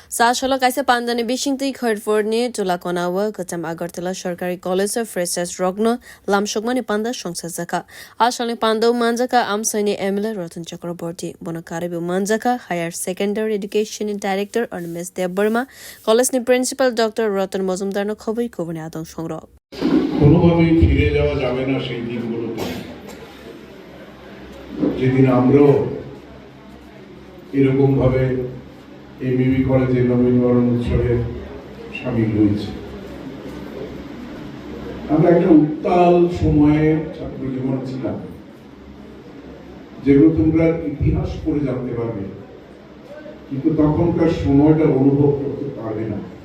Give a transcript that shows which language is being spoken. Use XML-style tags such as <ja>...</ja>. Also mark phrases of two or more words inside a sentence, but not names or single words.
<trp>Sashala kaisa pandani bishingti khardforni tulakonawa kacham agartala sarkari</trp> <en>college of freshers</en> <trp>rokno lamsokmani panda songsajakha ashali panda manjakha amsaini MLA Ratan Chakroborty bonakari manjakha</trp> <en>higher secondary education director and Ms.</en> <trp>Deborma college ni principal Dr. Ratan Mozumdar no khoboi kobani adong songrok</trp> <bn>কোনোভাবেই ফিরে যাওয়া যাবে না সেই দিনগুলোতে যেদিন আমরা এরকম ভাবে এমবিবি কলেজে নবীনবরণ উৎসবে সামিল হয়েছি। আমরা একটা উত্তাল সময়ে ছাত্র জীবন ছিলাম, যেগুলো তোমরা ইতিহাস পড়ে জানতে পারবে, কিন্তু তখনকার সময়টা অনুভব করতে পারবে না।</bn>